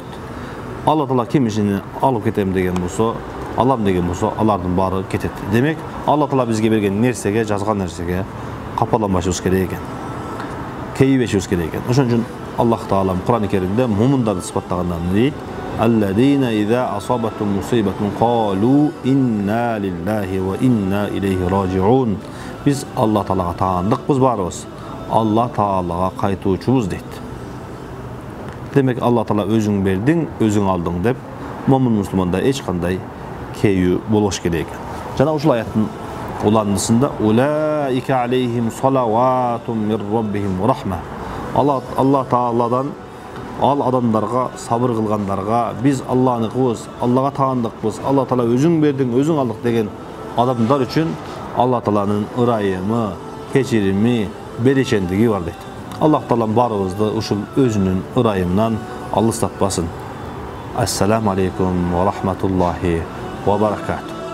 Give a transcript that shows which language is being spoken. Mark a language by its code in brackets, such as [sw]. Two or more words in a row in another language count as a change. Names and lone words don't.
[ky] Алла Таала ким ишини алып кетем деген болсо, алам деген болсо, алардын баары кетет. Демек, Алла Таала бизге берген нерсеге, жазган нерсеге капаланбашыбыз керек экен. Кейбешибиз керек экен. Ошон үчүн Аллах Таала Кур'ан-ы Керимде мумундарды сыпаттагандан дейт: [ar] "الذين إذا أصابتهم مصيبة قالوا إنا لله وإنا إليه راجعون." [ky] Биз Алла Таалага таандыкпыз баарыбыз. Алла Таалага кайтуучубуз дейт. Демек, Алла Таала өзүң бердиң, өзүң алдың деп, момун мусулманда эч кандай кейүү болуш керек экен. Жана ушул аяттын уландысында [ar] أولئك عليهم صلوات من ربهم ورحمة. [ky] Алла Тааладан ал адамдарга, сабыр кылгандарга, биз Алланыкыбыз, Аллага таандыкпыз, Алла Таала өзүң бердиң, өзүң алдык деген адамдар үчүн Алла Тааланын ырайымы, кечирими, берешендиги бар дейт. Аллах Таала баарыбызды ушул өзүнүн ырайымынан алыстатпасын. [ar] السلام عليكم ورحمة الله وبركاته.